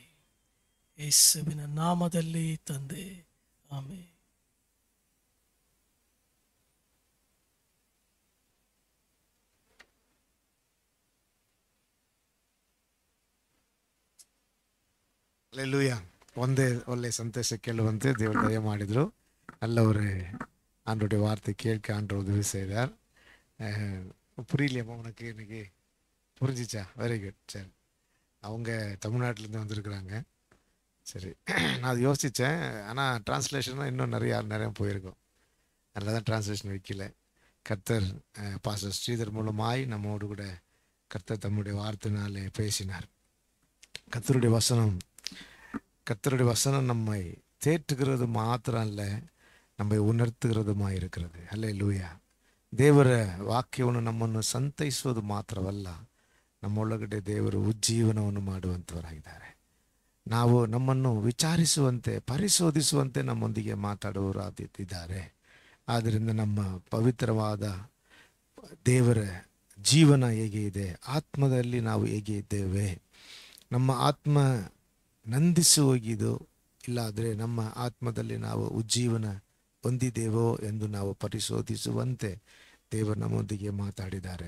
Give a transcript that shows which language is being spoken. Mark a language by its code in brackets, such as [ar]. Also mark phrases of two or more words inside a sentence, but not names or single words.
[kn] ಯೇಸುವಿನ ನಾಮದಲ್ಲಿ ತಂದೆ, ಆಮೆನ್. ಹಲ್ಲೆಲೂಯಾ. ಒಂದೇ ಒಳ್ಳೆ ಸಂತೋಷ ಕೇಳುವಂತೆ ದೇವರು ದಯ ಮಾಡಿದರು. [ta] நல்லவரு ஆண்டோடைய வார்த்தை கேட்க ஆண்டவர் உதவி செய்தார். புரியலையம்மா உனக்கு இன்னைக்கு? புரிஞ்சிச்சா? [en] very good. [ta] சரி, அவங்க தமிழ்நாட்டிலேருந்து வந்திருக்கிறாங்க. சரி, நான் அது யோசித்தேன். ஆனால் டிரான்ஸ்லேஷனும் இன்னும் நிறைய போயிருக்கும். அதனால தான் டிரான்ஸ்லேஷன் வைக்கல. கர்த்தர் பாஸ்டர் ஸ்ரீதர் மூலமாய் நம்மோடு கூட கர்த்தர் தம்முடைய வார்த்தையினாலே பேசினார். கர்த்தருடைய வசனம் நம்மை தேற்றுகிறது மாத்திரம் அல்ல, நம்மை ಉಣರ್ತಿರೋದುಮಾய் இருக்கிறது. [kn] ಹಲ್ಲೆಲೂಯಾ. ದೇವರ ವಾಕ್ಯವನ್ನು ನಮ್ಮನ್ನು ಸಂತೈಸುವುದು ಮಾತ್ರವಲ್ಲ, ನಮ್ಮೊಳಗಡೆ ದೇವರು ಉಜ್ಜೀವನವನ್ನು ಮಾಡುವಂಥವರಾಗಿದ್ದಾರೆ. ನಾವು ನಮ್ಮನ್ನು ವಿಚಾರಿಸುವಂತೆ, ಪರಿಶೋಧಿಸುವಂತೆ ನಮ್ಮೊಂದಿಗೆ ಮಾತಾಡುವವರಾಗಿದ್ದಾರೆ. ಆದ್ದರಿಂದ ನಮ್ಮ ಪವಿತ್ರವಾದ ದೇವರ ಜೀವನ ಹೇಗೆ ಇದೆ, ಆತ್ಮದಲ್ಲಿ ನಾವು ಹೇಗೆ ಇದ್ದೇವೆ, ನಮ್ಮ ಆತ್ಮ ನಂದಿಸಿ ಹೋಗಿದೋ ಇಲ್ಲಾದರೆ ನಮ್ಮ ಆತ್ಮದಲ್ಲಿ ನಾವು ಉಜ್ಜೀವನ ಹೊಂದಿದ್ದೇವೋ ಎಂದು ನಾವು ಪರಿಶೋಧಿಸುವಂತೆ ದೇವರು ನಮ್ಮೊಂದಿಗೆ ಮಾತಾಡಿದ್ದಾರೆ.